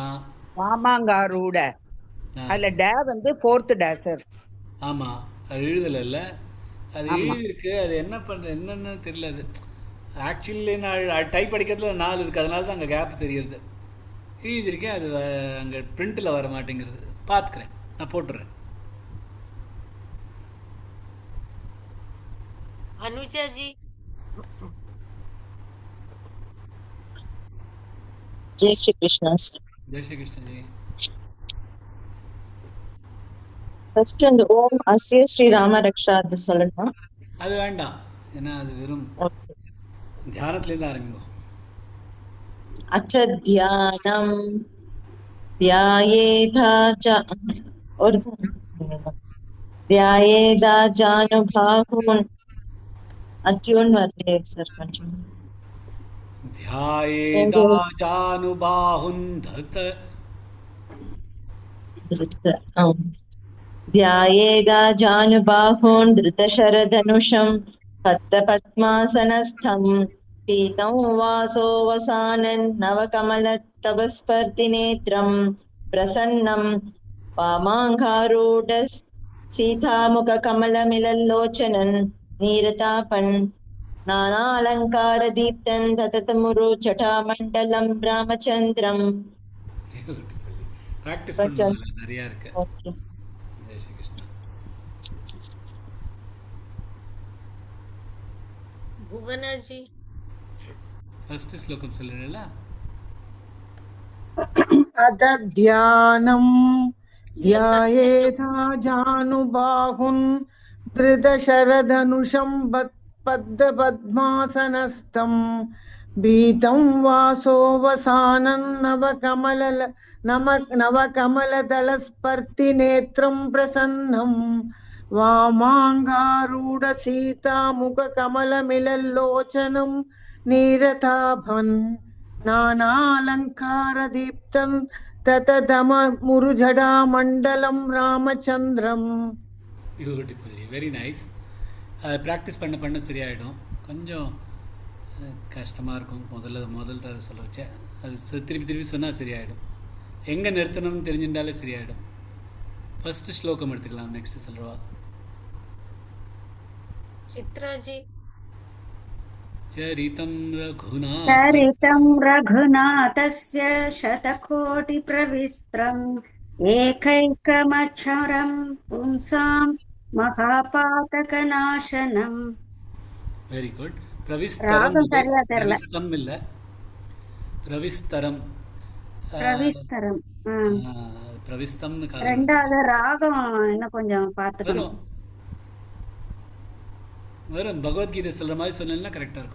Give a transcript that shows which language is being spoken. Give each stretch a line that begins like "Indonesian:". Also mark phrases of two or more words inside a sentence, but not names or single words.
Tamil: வாமாங்காரூட அதுல டே வந்து
English: fourth day
Tamil: சார். ஆமா, அது எழுதல. அது எழுதியிருக்கு. அது என்ன பண்ற என்னன்னு தெரியல. அது ஆக்சுவலி நான் டைப் அடிக்கிறதுல 4 இருக்கு, அதனால தான் அங்கே கேப் தெரியுது. எழுதியிருக்கேன், அது அங்கே பிரிண்டில் வர மாட்டேங்கிறது. பார்த்துக்கிறேன், நான் போட்டுறேன்.
Hindi: अनुजा जी। जय श्री कृष्ण. जय श्री कृष्ण जी.
Tamil: ஃபர்ஸ்ட் அந்த
Sanskrit: ॐ अस्य श्री राम रक्षा
Tamil: அது சொல்லணும். அது வேண்டாம், ஏன்னா அது வெறும் தியானத்துலேருந்து ஆரம்பிக்கும்.
Sanskrit: अथ ध्यानम् ध्यायेदा
Tamil: ஒரு
Sanskrit: ध्यायेदा जानुबाहुन्
Tamil: அட்யூன் வரலே சார் கொஞ்சம்.
Sanskrit: ध्यायेदा जानुबाहुन् धृत ध्यायेदाजानुबाहून् धृतशरधनुषं पद्मपद्मासनस्थं पीतं वासोऽवसानन् नवकमलतपस्पर्धिनेत्रं प्रसन्नं वामाङ्गारूढ सीतामुखकमलमिलल्लोचनन् नीरतापन् नानालङ्कारदीप्तं तततमुरुचटामण्डलं रामचन्द्रम्.
Tamil: ப்ராக்டிஸ் பண்ணுவாங்க, நிறையா இருக்கு.
English: Okay.
Hindi: जय श्री कृष्णा.
Tamil: புவனாஜி ஃபர்ஸ்ட் ஸ்லோகம் சொல்லுறீங்களா?
Sanskrit: अदध्यानम् ध्यायेताजानुबाहुन् धृतशरधनुषं पद्मपद्मासनस्थं भीतं नवकमलदलस्पर्तिनेत्रं प्रसन्नं वामाङ्गारूढसीतामुखकमलमिलल्लोचनं नीरताभन् नानालङ्कारदीप्तं ततदममुरुजडामण्डलं रामचन्द्रम्.
English: beautifully, very nice.
Tamil: அதை ப்ராக்டிஸ் பண்ண பண்ண சரியாயிடும். கொஞ்சம் கஷ்டமாக இருக்கும் முதல்ல அதை சொல்கிறச்சே. அது திருப்பி திருப்பி சொன்னால் சரியாயிடும். எங்கே நிறுத்தணும்னு தெரிஞ்சுட்டாலே சரியாயிடும். ஃபர்ஸ்ட் ஸ்லோகம் எடுத்துக்கலாம், நெக்ஸ்ட் சொல்கிறவா. சித்ராஜி
Sanskrit: चरितं चरितं रघुनाथस्य शतकोटिप्रविस्त्रम् एकैकमक्षरं पुंसां महापातकनाशनम्.
English: very good.
Tamil: பிரவிஸ்தரம் இல்ல, பிரவிஸ்தரம். பிரவிஸ்தரம் பிரவிஸ்தம்னு ரெண்டாவது ராகம் இன்னும் கொஞ்சம் பார்த்துக்கணும். வரும் பகவத்கீதை சொல்ற மாதிரி சொன்னா கரெக்டா இருக்கும்.